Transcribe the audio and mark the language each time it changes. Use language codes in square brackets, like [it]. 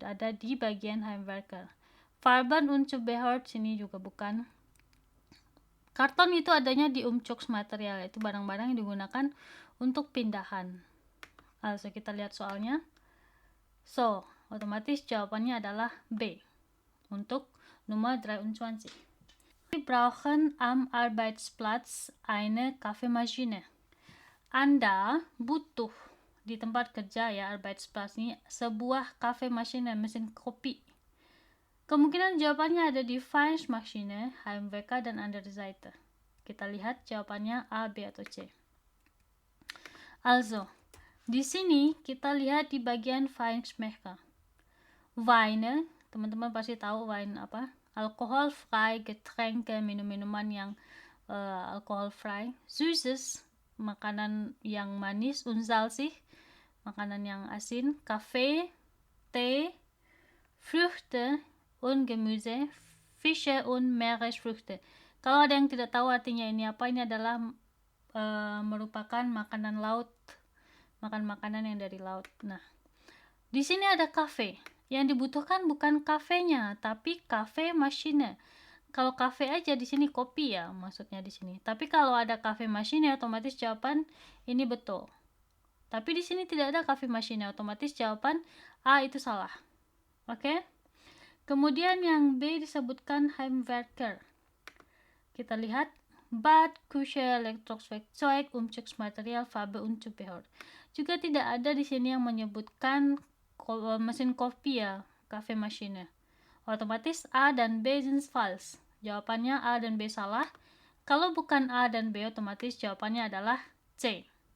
[id] Ada di bagian Heimwerker. [de] Farben und Zubehör [id] sini juga bukan. Karton itu adanya di Umzugsmaterial, itu barang-barang yang digunakan untuk pindahan. Also kita lihat soalnya. So, otomatis jawabannya adalah B untuk nomor 23. [de] Wir brauchen am Arbeitsplatz eine Kaffeemaschine. [id] Anda butuh di tempat kerja ya, Arbeitsplatz ini sebuah Kaffeemaschine, mesin kopi. Kemungkinan jawabannya ada di Feinschmaschine, Heimwerker, dan [de] andere Seite. [id] Kita lihat jawabannya A, B, atau C. Also, di sini kita lihat di bagian Feinschmecker. Weine, teman-teman pasti tahu wine apa? [de] Alkoholfrei, Getränke, [id] minum-minuman yang alkoholfrei. Süßes, makanan yang manis, [de] und salzig, [id] makanan yang asin, [de] Kaffee, Tee, Früchte und Gemüse, Fische und Meeresfrüchte. [id] Kalau ada yang tidak tahu artinya ini apa, ini adalah merupakan makanan laut, makan makanan yang dari laut. Nah, di sini ada kafe. Yang dibutuhkan bukan kafenya, tapi kafe machine. Kalau kafe aja di sini kopi ya, maksudnya di sini. Tapi kalau ada kafe machine, otomatis jawaban ini betul. Tapi di sini tidak ada kafe machine, otomatis jawaban A itu salah. Oke? Kemudian yang B disebutkan Heimwerker. Kita lihat [de] Bad, Küche, Elektrowerkzeug, Umzugsmaterial, Farbe und Zubehör. [id] Juga tidak ada di sini yang menyebutkan mesin kopi ya, kafe machine. Otomatis A dan B [de] sind falsch. [id] Jawabannya A dan B salah. Kalau bukan A dan B, otomatis jawabannya adalah C.